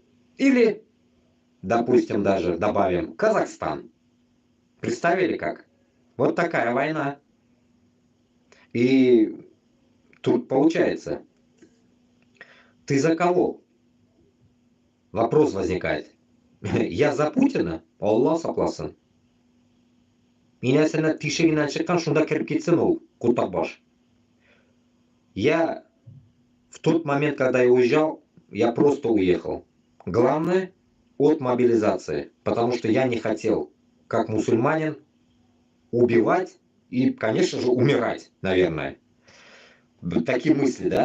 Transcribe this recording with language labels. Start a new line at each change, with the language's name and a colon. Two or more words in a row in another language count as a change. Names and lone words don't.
Russian: Или, допустим, даже добавим Казахстан. Представили как? Вот такая война. И тут получается, ты за кого? Вопрос возникает. Я за Путина?
Tatar: Аллах сакласын. Инәсенә тишегеннән чыккан шунда кирип китсен ул Кутабаш.
Russian: Я в тот момент, когда я уезжал, я просто уехал. Главное, от мобилизации. Потому что я не хотел, как мусульманин, убивать и, конечно же, умирать, наверное. Такие мысли, да?